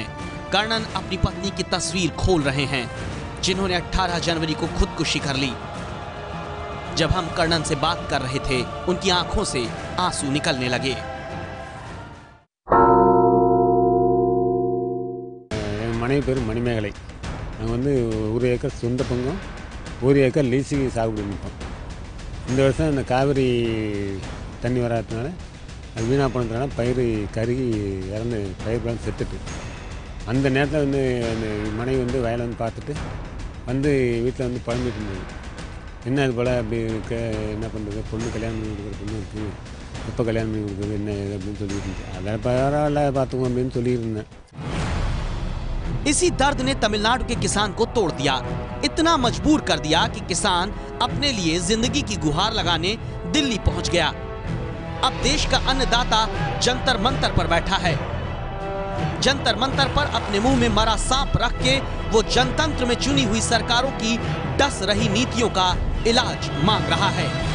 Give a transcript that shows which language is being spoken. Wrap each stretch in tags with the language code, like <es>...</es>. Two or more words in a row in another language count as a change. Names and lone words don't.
<hi>कर्णन अपनी पत्नी की तस्वीर खोल रहे हैं जिन्होंने 18 जनवरी को खुदकुशी कर ली। जब हम कर्णन से बात कर रहे थे उनकी आंखों से आंसू निकलने लगे।</hi> <ta>மனைவி பேர் மணிமேகலை. நாங்கள் வந்து 1 ஏக்கர் சொந்த பங்கும் 1 ஏக்கர் லீஸுக்கு சாகுபடி பண்ணிட்டோம். இந்த வருஷம் இந்த காவிரி தண்ணி வராததுனால அது வீணாக போனதுனால பயிர் கருகி இறந்து பயிர் செத்துட்டு, அந்த நேரத்தில் வந்து அந்த மனைவி வந்து வயலை வந்து பார்த்துட்டு வந்து வீட்டில் வந்து புலம்பிட்டு இருந்தது. என்ன இது போல் அப்படி இருக்க, என்ன பண்ணுறது, பொண்ணு கல்யாணம் பண்ணி கொடுக்குற பொண்ணு இருக்குது, எப்போ கல்யாணம் பண்ணி கொடுக்குறது என்ன இது அப்படின்னு சொல்லிட்டு இருந்துச்சு. அதை பரவாயில்ல பார்த்துக்கோங்க அப்படின்னு சொல்லியிருந்தேன்.</ta> <hi>इसी दर्द ने तमिलनाडु के किसान को तोड़ दिया, इतना मजबूर कर दिया कि किसान अपने लिए जिंदगी की गुहार लगाने दिल्ली पहुंच गया। अब देश का अन्नदाता जंतर मंतर पर बैठा है। जंतर मंतर पर अपने मुंह में मरा सांप रख के वो जनतंत्र में चुनी हुई सरकारों की डस रही नीतियों का इलाज मांग रहा है।</hi>